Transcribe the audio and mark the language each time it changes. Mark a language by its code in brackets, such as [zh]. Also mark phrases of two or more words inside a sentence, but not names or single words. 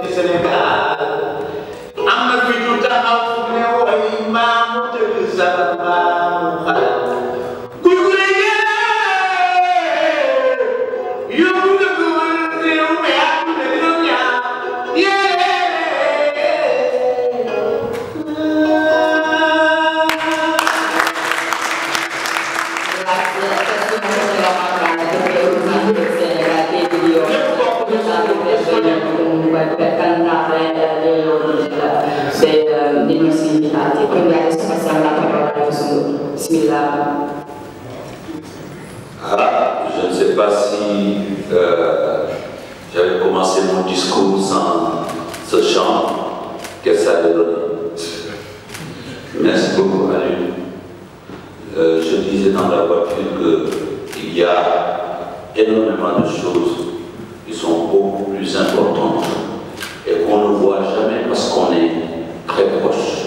[fr] du Sénégal [wo] am na fi ñu taxaw fu ne way maamu tëgg sa maamu xale kuy yóbbu nga ko réew mi ak réew ñaar [it] comunque per cantare dei nostri invitati. Quindi adesso passiamo la parola a Gesù. Bismillah. [fr] Je ne sais pas si j'avais commencé mon discours sans ce chant, que ça allait donner. Merci beaucoup, Manu. Je disais dans la voiture qu'il y a énormément de choses qui sont beaucoup plus importantes et qu'on ne voit jamais parce qu'on est très proche.